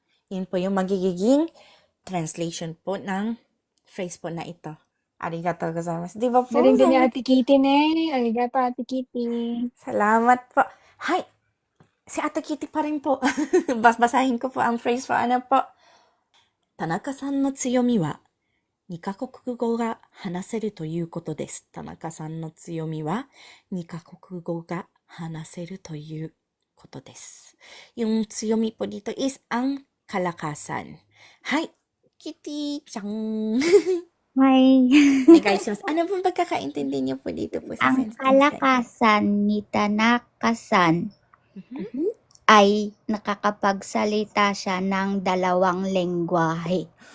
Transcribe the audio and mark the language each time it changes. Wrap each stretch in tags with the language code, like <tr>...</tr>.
<tl>Yun po yung magiging translation po ng phrase po na ito.</tl> <ja>Arigatou gozaimasu.</ja> <tl>Di ba po? Galing din ni Ate Kitty, ne. Arigato, Ate Kitty. Salamat po. Hay! Si Ate Kitty pa rin po. Basahin ko po ang phrase po. Ano po?</tl> <ja>Tanaka-san no tsuyomi wa 2カ国語が話せるということです。田中さんの強みは2カ国語が話せるということです。</ja> <tl>Yung 強みpo dito is ang kalakasan. Hay! Kitty chan. May</tl> <ja>Onegaishimasu.</ja> <tl>Ano pong pagkakaintindi niyo po dito po sa ang sentence na ito? kalakasan ni Tanaka-san Mhm. ay nakakapagsalita siya ng 2 lengguwahe.</tl>